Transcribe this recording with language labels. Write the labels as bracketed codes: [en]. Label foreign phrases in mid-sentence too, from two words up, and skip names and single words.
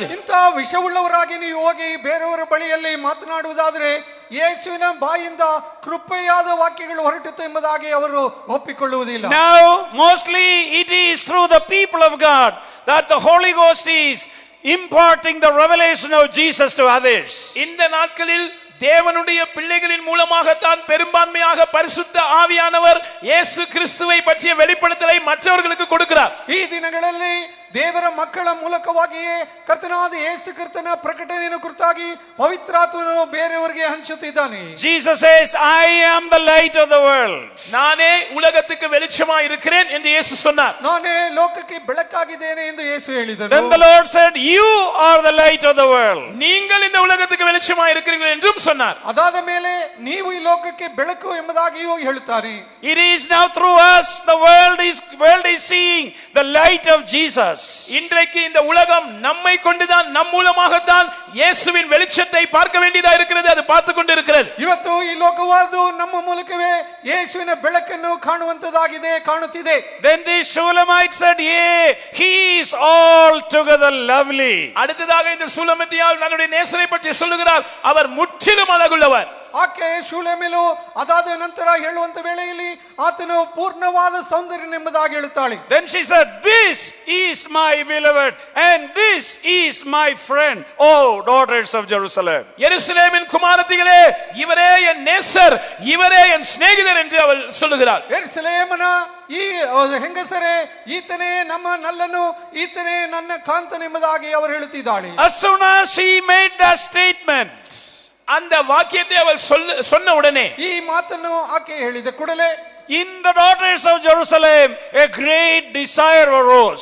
[kn] ಇಂಥ ವಿಷವುಳ್ಳವರಾಗಿ ನೀವು ಹೋಗಿ ಬೇರೆಯವರ ಬಳಿಯಲ್ಲಿ ಮಾತನಾಡುವುದಾದರೆ ಯೇಸುವಿನ ಬಾಯಿಂದ ಕೃಪೆಯಾದ ವಾಕ್ಯಗಳು ಹೊರಟಿತು ಎಂಬುದಾಗಿ ಅವರು ಒಪ್ಪಿಕೊಳ್ಳುವುದಿಲ್ಲ. [en] Now mostly it is through the people of God that the Holy Ghost is imparting the revelation of Jesus to others. [ta] இந்த நாட்களில் தேவனுடைய பிள்ளைகளின் மூலமாகத்தான் பெரும்பான்மையாக பரிசுத்த ஆவியானவர் இயேசு கிறிஸ்துவை பற்றிய வெளிப்படுத்தலை மற்றவர்களுக்கு கொடுக்கிறார். [kn] ಈ ದಿನಗಳಲ್ಲಿ ದೇವರ ಮಕ್ಕಳ ಮೂಲಕವಾಗಿಯೇ ಕರ್ತನಾದ ಯೇಸು ಕ್ರಿಸ್ತನ ಪ್ರಕಟಣೆಯನ್ನು ಕುರಿತಾಗಿ ಪವಿತ್ರಾತ್ಮನು ಬೇರೆಯವರಿಗೆ ಹಂಚುತ್ತಿದ್ದಾನೆ. [en] Jesus says, I am the light of the world. [ta] நானே உலகத்துக்கு வெளிச்சமாய் இருக்கிறேன் என்று இயேசு சொன்னார். [kn] ನಾನೇ ಲೋಕಕ್ಕೆ ಬೆಳಕಾಗಿದ್ದೇನೆ ಎಂದು ಯೇಸು ಹೇಳಿದರು. [en] Then the Lord said, you are the light of the world. [ta] நீங்கள் இந்த உலகத்துக்கு வெளிச்சமாய் இருக்கிறீர்கள் என்றும் சொன்னார். [kn] ಅದಾದ ಮೇಲೆ ನೀವು ಈ ಲೋಕಕ್ಕೆ ಬೆಳಕು ಎಂಬುದಾಗಿಯೂ ಹೇಳುತ್ತಾರೆ. [en] It is now through us the world is seeing the light of Jesus. [ta] இன்றைக்கு இந்த உலகம் நம்மை கொண்டுதான் நம் மூலமாகத்தான் இயேசுவின் வெளிச்சத்தை பார்க்க வேண்டியதா இருக்கிறது. அது பார்த்து கொண்டிருக்கிறது. [kn] ಇವತ್ತು ಈ ಲೋಕವಾದು ನಮ್ಮ ಮೂಲಕವೇ ಯೇಸುವಿನ ಬೆಳಕನ್ನು ಕಾಣುವಂತದಾಗಿದೆ, ಕಾಣುತ್ತಿದೆ. [en] Then the Shulamite said, "Yea, he is altogether lovely." [ta] அடுத்ததாக இந்த சூலமித்தியால் தன்னுடைய நேசரை பற்றி சொல்லுகிறார். அவர் முற்றிலும் அழகுள்ளவர். [kn] ಆಕೆ ಶೂಲೇಮಿಲು ಅದಾದ ನಂತರ ಹೇಳುವಂತ ವೇಳೆಯಲ್ಲಿ ಆತನು ಪೂರ್ಣವಾದ ಸೌಂದರ್ಯನೆಂಬುದಾಗಿ ಹೇಳುತ್ತಾಳೆ. [en] Then she said, "This is my beloved and this is my friend, O daughters of Jerusalem." [ta] எருசலேமின் குமாரத்திகளே, இவரே என் நேசர், இவரே என் சிநேகிதர் என்று அவள் சொல்லுகிறாள். [kn] ಯೆರೂಸಲೇಮನ ಈ ಹೆಂಗಸರೇ, ಈತನೇ ನಮ್ಮ ನಲ್ಲನು, ಈತನೇ ನನ್ನ ಕಾಂತನೆಂಬುದಾಗಿ ಅವರು ಹೇಳುತ್ತಿದ್ದಾಳೆ. [en] As soon as she made that statement, [ta] அந்த வாக்கியத்தை அவள் சொன்ன உடனே, [kn] ಈ ಮಾತನ್ನು ಆಕೆ ಹೇಳಿದ ಕೂಡಲೇ, [en] in the daughters of Jerusalem a great desire arose.